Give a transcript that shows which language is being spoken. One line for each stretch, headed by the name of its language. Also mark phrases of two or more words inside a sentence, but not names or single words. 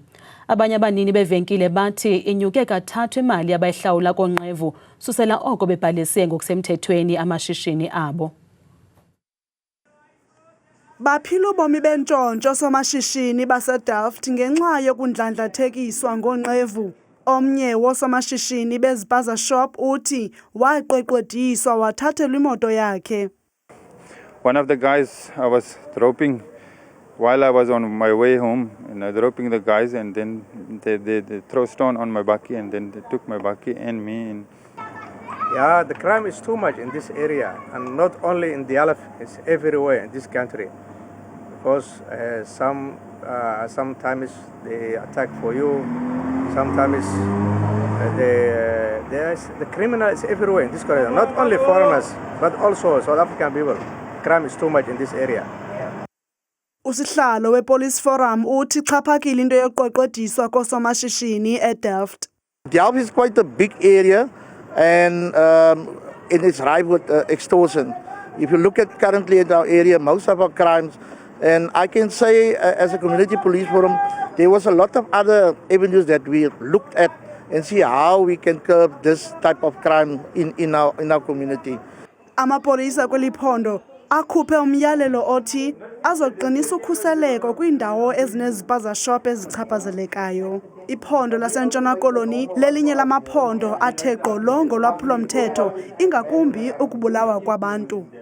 Xhosa: Abanye abanini bevenkile bathi inyuke kathathu imali abayihlawula konqevu susela oko bebhalise ngokusemthethweni amashishini abo. Baphila ubomi bentshontsho somashishini baseDelft ngenxa yokundlandlathekiswa ngonqevu. Omnye wosomashishini bezipaza shop uthi waqeqediswa wathathelwa imoto yakhe.
English: One of the guys I was dropping while I was on my way home, and dropping the guys, and then they throw stone on my bakkie, and then they took my bakkie and me. And yeah, the crime is too much in this area, and not only in Dialef, it's everywhere in this country. Because sometimes they attack for you, sometimes the criminal is everywhere in this country, not only foreigners, but also South African people. Crime is too much in this area.
Xhosa: Usihlalo wePolice Forum uthi xhaphakile into yoqeqediswa kosomashishini eDelft.
English: Delft is quite a big area, and it is rife with extortion. If you look at currently in our area, most of our crimes, and I can say as a community police forum, there was a lot of other avenues that we looked at and see how we can curb this type of crime in our community.
Xhosa: Amapolisa kweliphondo akhuphe umyalelo othi azoqinisa ukhuseleko kwiindawo ezinezipaza shop ezichaphazelekayo. Iphondo laseNtshona Koloni lelinye lamaphondo athe gqolo ngolwaphulo mthetho ingakumbi ukubulawa kwabantu.